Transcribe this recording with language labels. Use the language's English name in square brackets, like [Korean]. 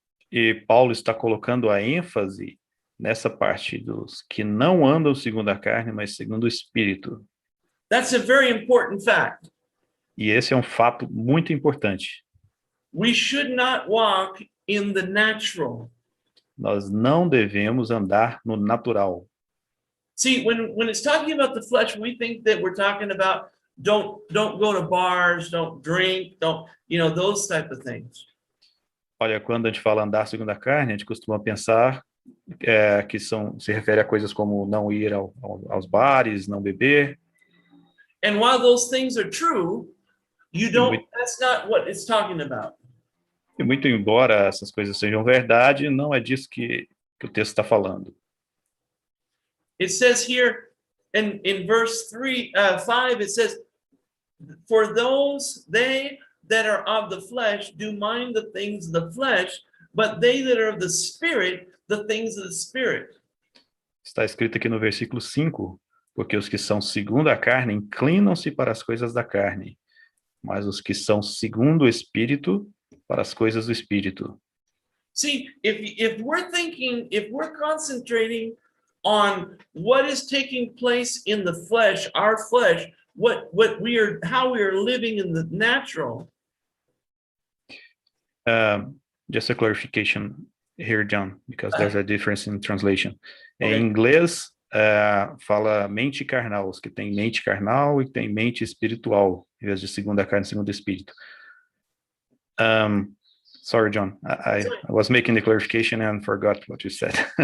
[Portuguese] E Paulo está colocando a ênfase nessa parte dos que não andam segundo a carne, mas segundo o Espírito. [English] That's a very important fact. [Portuguese] E esse é um fato muito importante. [English] We should not walk in the natural. [Portuguese] Nós não devemos andar no natural. [English] See, when it's talking about the flesh, we think that we're talking about don't go to bars, don't drink, don't, those type of things. [Portuguese] Olha, quando a gente fala andar segundo a carne, a gente costuma pensar que se refere a coisas como não ir aos bares, não beber. [English] And while those things are true, that's not what it's talking about. [Portuguese] E muito embora essas coisas sejam verdade, não é disso que o texto está falando. [English] It says here in verse 5, it says, for they that are of the flesh do mind the things of the flesh, but they that are of the Spirit, the things of the Spirit. [Portuguese] Está escrito aqui no versículo 5, porque os que são segundo a carne inclinam-se para as coisas da carne, mas os que são segundo o Espírito, para as coisas do Espírito. [English] See, if we're concentrating on what is taking place in the flesh, our flesh, how we are living in the natural. Just a clarification here, John, because there's a difference in translation. Okay. [Portuguese] Em inglês, fala mente carnal, os que tem mente carnal e tem mente espiritual, em vez de segunda carne, segundo espírito. [English] Sorry, John, I was making the clarification and forgot what you said.